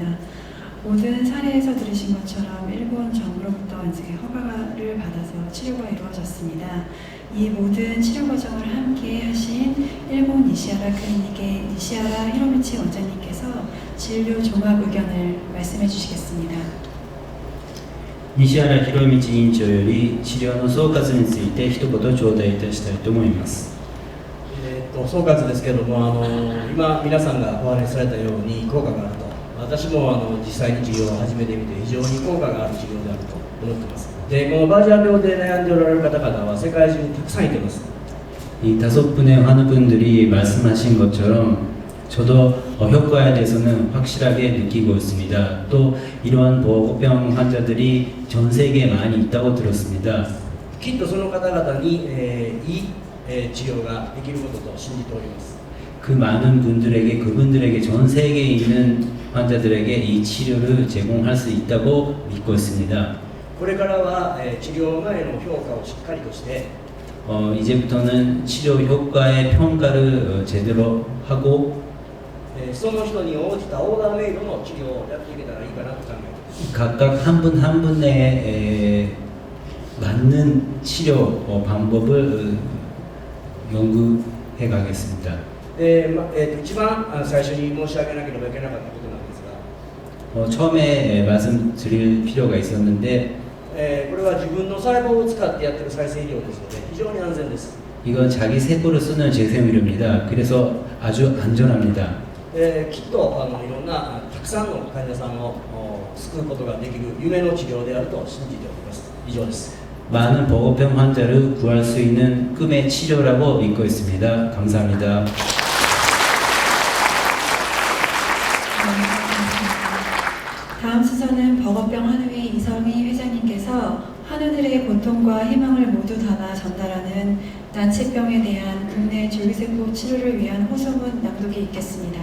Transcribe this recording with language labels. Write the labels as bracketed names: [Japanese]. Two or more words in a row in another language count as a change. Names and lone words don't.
[Korean] 모든 사례에서 들으신 것처럼 일본 정부로부터 이제 허가를 받아서 치료가 이루어졌습니다. 이 모든 치료 과정을 함께 하신 일본 니시하라 클리닉의 니시하라 히로미치 원장님께서 진료 종합 의견을 말씀해 주시겠습니다. [Japanese] 西原博道委員長より治療の総括について一言頂戴いたしたいと思います。総括ですけれども、今皆さんがお話しされたように効果があると、私も実際に治療を始めてみて非常に効果がある治療であると思っています。で、このバージャー病で悩んでおられる方々は世界中にたくさんいています。 [Korean] 이 5분의 환우분들이 말씀하신 것처럼 저도 효과에 대해서는 확실하게 느끼고 있습니다. 또 이러한 보호병 환자들이 전 세계에 많이 있다고 들었습니다. [Japanese] きっとその方々に、いい、治療ができることと信じております。 [Korean] 그 많은 분들에게 그분들에게 전 세계에 있는 환자들에게 이 치료를 제공할 수 있다고 믿고 있습니다. [Japanese] これからは、治療前の評価をしっかりとして、 [Korean] 이제부터는 치료 효과의 평가를 제대로 하고 [Japanese] その人に応じたオーダーメイドの治療をやっていけたらいいかなと考えています。 [Korean] 각각 한 분 한 분에 맞는 치료 방법을 연구해 가겠습니다. [Japanese] 一番最初に申し上げなければいけなかったことなんですが、 [Korean] 처음에 말씀드릴 필요가 있었는데 [Japanese] これは自分の細胞を使ってやってる再生医療ですので非常に安全です。 [Korean] 이건 자기 세포를 쓰는 재생의료입니다. 그래서 아주 안전합니다. [Japanese] きっといろんなたくさんの患者さんを救うことができる夢の治療であると信じております。以上です。 [Korean] 많은 보고병 환자를 구할 수 있는 꿈의 치료라고 믿고 있습니다. 감사합니다. 다음 순서는 버거병 한우회 이성희 회장님께서 한우들의 고통과 희망을 모두 담아 전달하는 난치병에 대한 국내 줄기세포 치료를 위한 호소문 낭독이 있겠습니다.